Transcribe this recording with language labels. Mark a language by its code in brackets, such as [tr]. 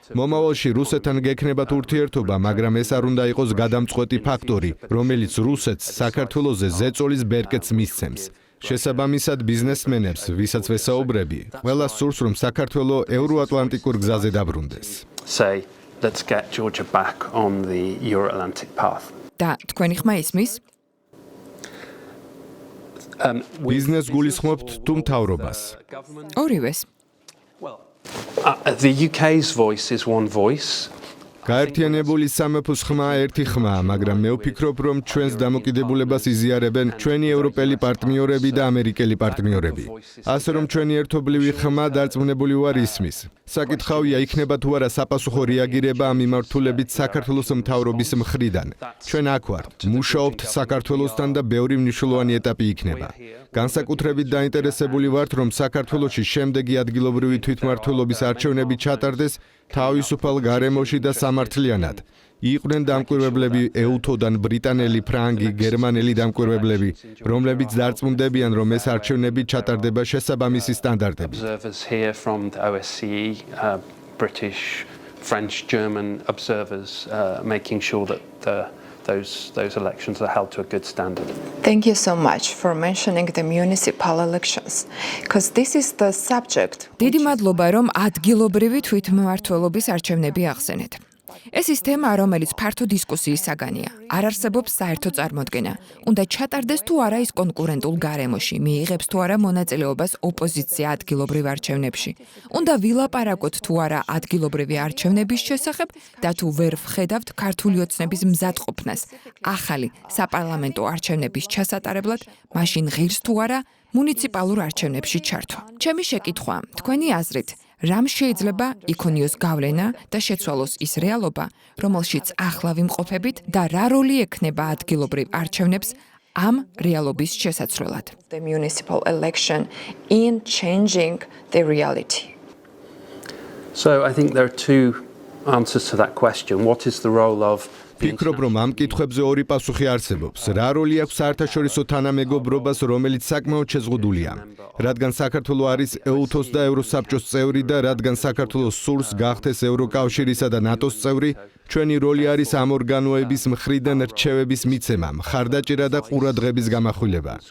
[ka] მომავალში რუსეთთან გექნებათ ურთიერთობა, მაგრამ ეს არ უნდა იყოს გადამწყვეტი ფაქტორი, რომელიც რუსეთს საქართველოზე ზეწოლის ბერკეტს მისცემს. შესაბამისად ბიზნესმენებს, ვისაც ვესაუბრები, ყველას სურს, რომ საქართველო ევროატლანტიკურ გზაზე დაბრუნდეს. [en] Let's get Georgia back on the Euro-Atlantic path. [ka] და თქვენი ხმა ისმის? ბიზნეს გულისხმობთ თუ მთავრობას? ორივეს. [en] The UK's voice is one voice. [ka] გაერთიანებული სამეფოს ხმა ერთი ხმაა, მაგრამ მე ვფიქრობ, რომ ჩვენს დამოკიდებულებას იზიარებენ ჩვენი ევროპელი პარტნიორები და ამერიკელი პარტნიორები. ასე რომ ჩვენი ერთობლივი ხმა დარწმუნებული ვარ ისმის. საკითხავია, იქნება თუ არა საპასუხო რეაგირება ამ მიმართულებით საქართველოს მთავრობის მხრიდან. ჩვენ აქ ვართ, მუშაობთ საქართველოსთან და ბევრი მნიშვნელოვანი ეტაპი იქნება. განსაკუთრებით დაინტერესებული ვართ, რომ საქართველოში შემდეგი ადგილობრივი თვითმმართველობის არჩევნები ჩატარდეს თავისუფალ გარემოში და სამართლიანად. იყვნენ დამკვირვებლები ეუთოდან ბრიტანელი, ფრანგი, გერმანელი დამკვირვებლები, რომლებიც დარწმუნდებიან, რომ ეს არჩევნები ჩატარდება შესაბამისი სტანდარტებით. [en] Observers here from the OSCE, British, French, German observers making sure that those elections are held to a good standard. Thank you so much for mentioning the municipal elections, because this is the subject. [ka] დიდი მადლობა, რომ ადგილობრივი თვითმმართველობის არჩევნები ახსენეთ. ეს ის თემა, რომელიც ფართო დისკუსიის საგანია. არ არსებობს საერთო წარმოდგენა. უნდა ჩატარდეს თუ არა ის კონკურენტულ გარემოში, მიიღებს თუ არა მონაწილეობას ოპოზიცია ადგილობრივ არჩევნებში. უნდა ვილაპარაკოთ თუ არა ადგილობრივი არჩევნების შესახებ და თუ ვერ ვხედავთ ქართული ოცნების მზადყოფნას ახალი საპარლამენტო არჩევნების ჩასატარებლად, მაშინ ღირს თუ არა მუნიციპალურ არჩევნებში ჩართვა. ჩემი შეკითხვა, თქვენი აზრით, რამ შეიძლება იქონიოს გავლენა და შეცვალოს ის რეალობა, რომელშიც ახლა ვიმყოფებით და რა როლი ექნება ადგილობრივ არჩევნებს ამ რეალობის შესაცვლელად? [en] The municipal election in changing the reality. So I think there are two answers to that question. What is the role of [ka] ფიქრობ, რომ ამ კითხვებზე ორი პასუხი არსებობს. რა როლი აქვს საერთაშორისო თანამეგობრობას, რომელიც საკმაოდ შეზღუდულია? რადგან საქართველო არის EUTOS და ევროსაბჭოს წევრი და რადგან საქართველოს სურს გახდეს ევროკავშირისა და ნატოს წევრი, ჩვენი როლი არის ამ ორგანოების მხრიდან რჩევების მიცემა, მხარდაჭერა და ყურადღების გამახვილება.